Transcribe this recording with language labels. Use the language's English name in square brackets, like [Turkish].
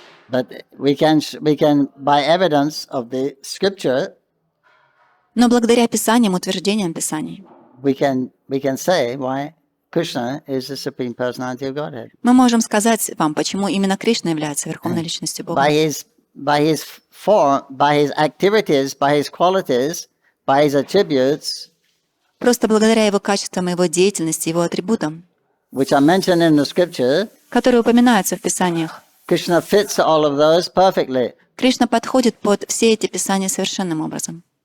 [English] But we can by evidence of the scripture. [Russian] Но благодаря Писаниям, утверждениям Писаний, [English] We can say why Krishna is the supreme personality of Godhead. [Russian] мы можем сказать вам, почему именно Кришна является верховной личностью Бога. [English] By his form, by his activities, by his qualities, by his attributes, [Russian] Просто благодаря Его качествам, Его деятельности, Его атрибутам, [English] which are mentioned in the scripture, [Russian] которые упоминаются в Писаниях, [English] Krishna fits all of those perfectly. [Russian] Кришна подходит под все эти Писания совершенным образом.